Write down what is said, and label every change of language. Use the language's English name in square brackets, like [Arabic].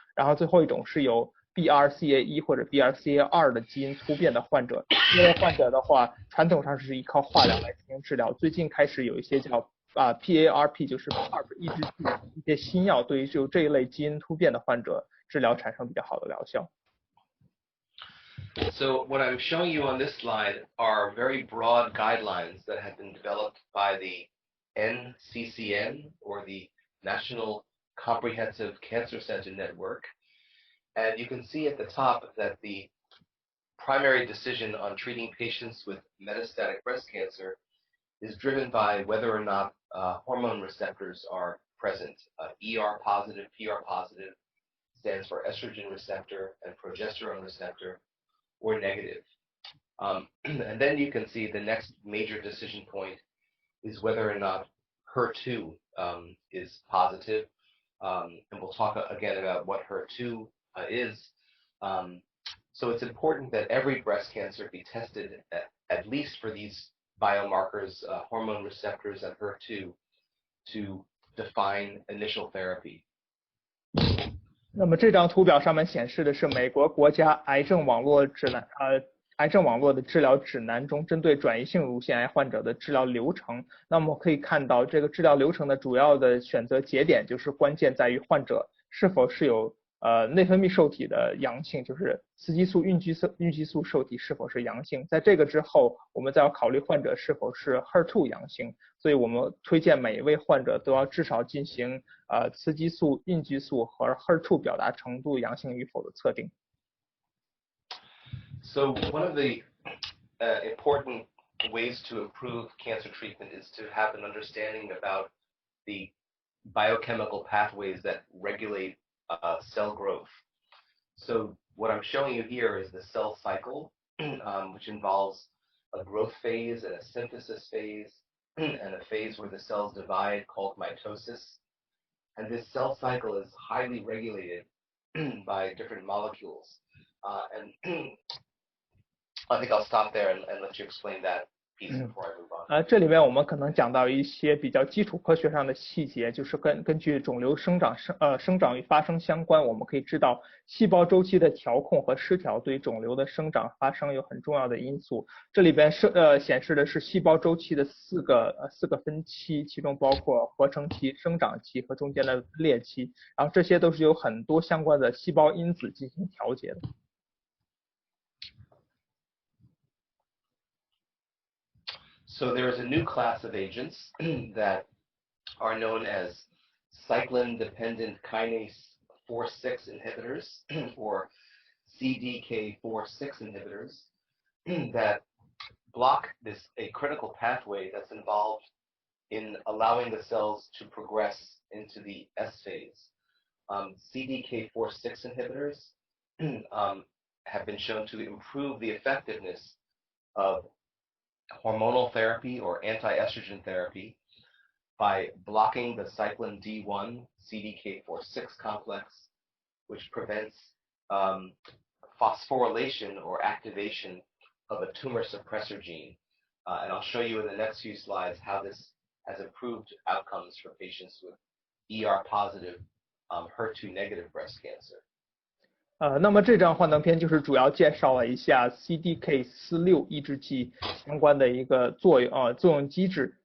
[Chinese] 然后最后一种是有 BRCA1 或者 BRCA2 的基因突变的患者，这类患者的话传统上是依靠化疗来进行治疗，最近开始有一些叫PARP 就是 PARP 抑制剂一些新药对于就这一类基因突变的患者治疗产生比较好的疗效。 [English] So what I'm showing you on this slide are very broad guidelines that have been developed by the NCCN, or the National Comprehensive Cancer Center Network. And you can see at the top that the primary decision on treating patients with metastatic breast cancer is driven by whether or not hormone receptors are present. ER positive, PR positive stands for estrogen receptor and progesterone receptor, or negative. And then you can see the next major decision point is whether or not HER2 is positive. And we'll talk again about what HER2 is. So it's important that every breast cancer be tested at least for these biomarkers, hormone receptors and HER2, to define initial therapy. [Chinese] 那么这张图表上面显示的是美国国家癌症网络指南，癌症网络的治疗指南中针对转移性乳腺癌患者的治疗流程。那么可以看到，这个治疗流程的主要的选择节点就是关键在于患者是否是有内分泌受体的阳性，就是雌激素、孕激素受体是否是阳性。在这个之后，我们再要考虑患者是否是 HER2 阳性。所以我们推荐每一位患者都要至少进行雌激素、孕激素和 HER2 表达程度阳性与否的测定。 [English] So one of the important ways to improve cancer treatment is to have an understanding about the biochemical pathways that regulate cell growth. So what I'm showing you here is the cell cycle, which involves a growth phase and a synthesis phase, and a phase where the cells divide called mitosis. And this cell cycle is highly regulated by different molecules. And I think I'll stop there and let you explain that piece before I move on. [Chinese] 这里面我们可能讲到一些比较基础科学上的细节，就是根据肿瘤生长与发生相关，我们可以知道细胞周期的调控和失调对肿瘤的生长发生有很重要的因素。这里边显示的是细胞周期的四个分期，其中包括合成期、生长期和中间的分裂期，然后这些都是有很多相关的细胞因子进行调节的。 [English] So there is a new class of agents that are known as cyclin-dependent kinase 4/6 inhibitors, or CDK4/6 inhibitors, that block a critical pathway that's involved in allowing the cells to progress into the S phase. CDK4/6 inhibitors have been shown to improve the effectiveness of hormonal therapy or anti-estrogen therapy by blocking the cyclin D1 CDK4/6 complex, which prevents phosphorylation or activation of a tumor suppressor gene. And I'll show you in the next few slides how this has improved outcomes for patients with ER positive, HER2 negative breast cancer. [Chinese] 那么这张幻灯片就是主要介绍了一下 CDK4/6 抑制剂相关的一个作用机制。